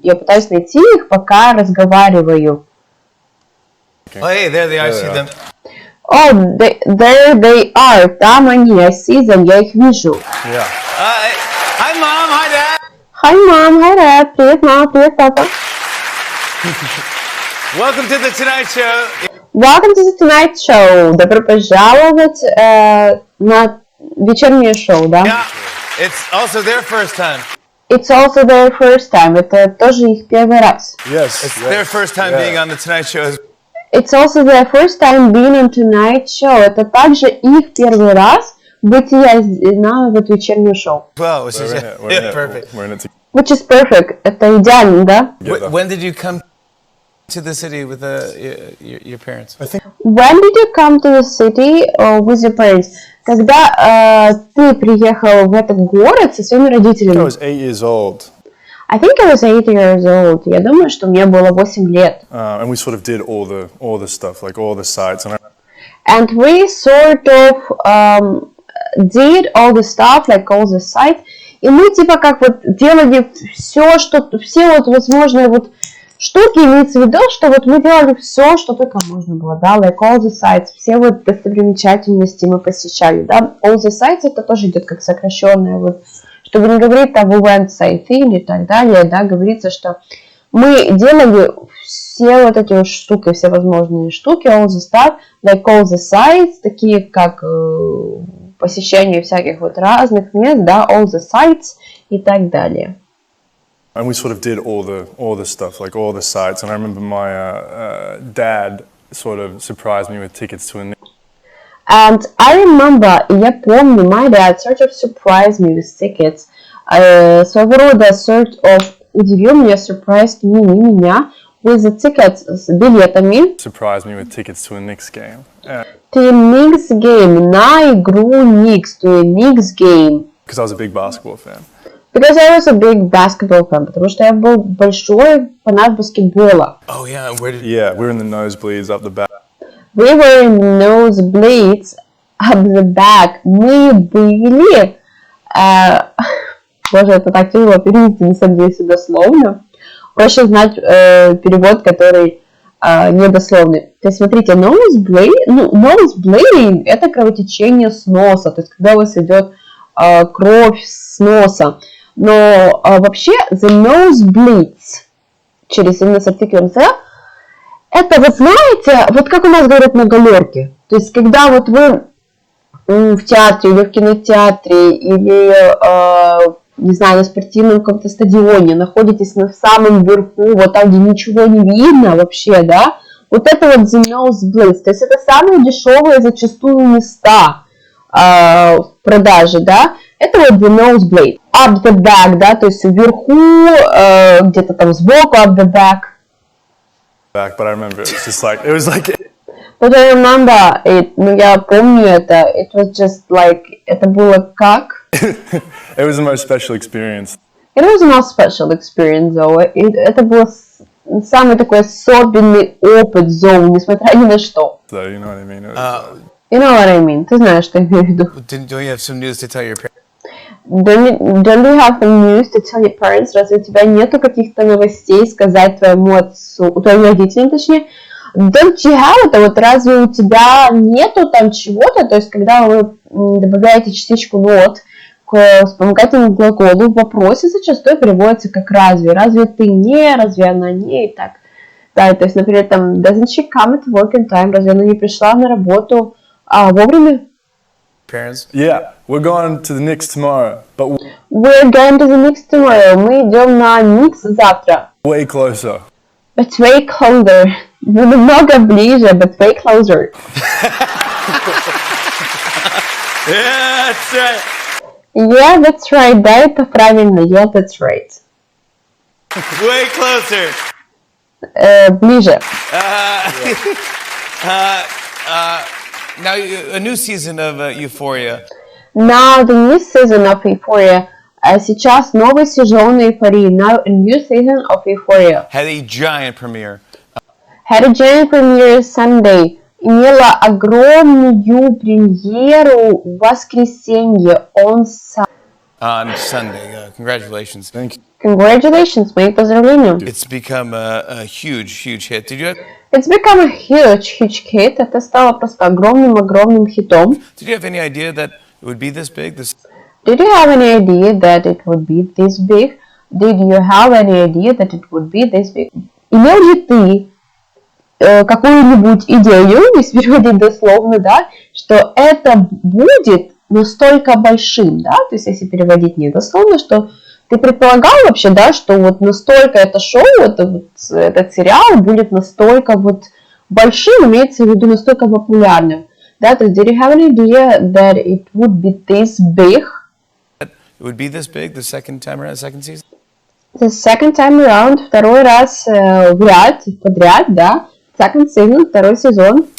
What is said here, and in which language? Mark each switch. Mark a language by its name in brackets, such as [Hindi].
[Russian] Я пытаюсь найти их, пока разговариваю. [English] oh, hey, there they are. I see them. Oh, there they are. [Russian] Там они, [English] I see them, [Russian] я их вижу. [English] Yeah. Hi, Mom. Hi, Dad. Hi, mom, hi, dad. [Russian] Привет, мама, привет, папа. [English] Welcome to the Tonight Show. Welcome to the Tonight Show. [Russian] Добро пожаловать на вечернее шоу, да? [English] Yeah, it's also their first time. It's also their first time. [Russian] Это тоже их первый раз. [English] Yes. It's their first time being on the Tonight Show. It's also their first time being on Tonight Show. [Russian] Это также их первый раз бытия на вот вечернее шоу. [English] Well, which is We're in it. perfect. We're in it Which is perfect. [Russian] Это идеально, да? [English] together. When did you come to the city with your parents? When did you come to the city with your parents? [Russian] Когда ты приехал в этот город со своими [English] I [Russian] родителями? [English] was 8 years old. I think I was 8 years old. [Russian] Я думаю, что мне было 8 лет. [English] And we sort of did all the stuff, like all the sites. And we sort of did all the stuff, like all the sites. [Russian] И мы типа как вот делали все, что все вот возможные вот штуки, имеется в виду, что вот мы делали все, что только можно было, да, [English] like all the sites, [Russian] все вот достопримечательности мы посещали, да. [English] All the sites [Russian] это тоже идет как сокращенное, вот, чтобы не говорить там [English] we went sightseeing [Russian] и так далее, да, говорится, что мы делали все вот эти вот штуки, все возможные штуки, [English] all the stuff, like all the sites, [Russian] такие как посещение всяких вот разных мест, да, [English] all the sites [Russian] и так далее. [English] And we sort of did all the stuff, like all the sites. And I remember my dad sort of surprised me with tickets to a. And I remember, [Russian] я помню, [English] my dad sort of surprised me with tickets. [Russian] Своего рода [English] sort of [Russian] удивил меня, [English] surprised me, [Russian] не меня, [English] with the tickets, [Russian] с билетами. [English] Surprised me with tickets to a Knicks game. To a Knicks game, [Russian] на игру Knicks, [English] to a Knicks game. Because I was a big basketball fan. Because I was a big basketball fan, [Russian] потому что я был большой фанат баскетбола. [English] Oh yeah, where did? Yeah, we were in the nosebleeds up the back. We were in nosebleeds up the back. [Russian] Мы были... Боже, это так тяжело перевести, на самом деле, дословно. Проще знать перевод, который недословный. То есть, смотрите, nosebleeding – это кровотечение с носа. То есть, когда у вас идет кровь с носа. Но вообще, [English] the nosebleeds, [Russian] через именно с артиклем «the», это, вот знаете, вот как у нас говорят на галерке. То есть, когда вот вы в театре или в кинотеатре, или, не знаю, на спортивном каком-то стадионе, находитесь на самом верху, вот там, где ничего не видно вообще, да, вот это вот [English] the nosebleeds. [Russian] То есть, это самые дешевые зачастую места в продаже, да, это вот [English] the nosebleed. Up the back, [Russian] да, то есть вверху, где-то там сбоку, [English] up the back. But I remember it was like. But I remember it, [Russian] ну я помню это, [English] it was just like, [Russian] это было как? [English] It was the most special experience. It was not special experience, though. [Russian] Это был самый такой особенный опыт, [English] though, [Russian] несмотря ни на что. [English] So you know what I mean? You know what I mean? [Russian] Ты знаешь, что я имею в виду. [English] Don't you have some news to tell your parents? Don't you have some news to tell your parents? [Russian] Разве у тебя нету каких-то новостей сказать твоему отцу, твоим родителям, точнее? [English] Don't you have [Russian] это? Вот разве у тебя нету там чего-то? То есть, когда вы добавляете частичку not к вспомогательному глаголу, в вопросе зачастую переводится как разве. Разве ты не? Разве она не? И так. Да, то есть, например, там, [English] doesn't she come to work in time? [Russian] Разве она не пришла на работу вовремя? [English] Parents? Yeah, we're going to the Knicks tomorrow, but We're going to the mix tomorrow. [Russian] Мы идем на микс завтра. [English] Way closer. But way closer. [Russian] Намного ближе, [English] but way closer. Yeah, that's right. Yeah, that's right. [Russian] Да, это правильно. [English] Yeah, that's right. Way closer. [Russian] Ближе. [English] Now, a new season of Euphoria. Now the new season of Euphoria. [Russian] Сейчас новый сезон Эйфории. [English] Now a new season of Euphoria. Had a giant premiere. Had a giant premiere Sunday. [Russian] Имела огромную премьеру в воскресенье. [English] On Sunday. Congratulations. Thank you. [Russian] Congratulations, мои поздравления. [English] It's become a huge hit. It's become a huge hit. [Russian] Это стало просто огромным хитом. [English] Did you have any idea that it would be this big? Did you have any idea that it would be this big? Did you have any idea that it would be this big? [Russian] Имел ли ты какую-нибудь идею, если переводить дословно, да, что это будет настолько большим, да, то есть если переводить не дословно, что ты предполагал вообще, да, что вот настолько это шоу, этот сериал будет настолько вот большим, имеется в виду настолько популярным, да, то есть [English] did you have an idea that it would be this big? It would be this big the second time around, second season? The second time around, [Russian] второй раз подряд, да, [English] second season, [Russian] второй сезон.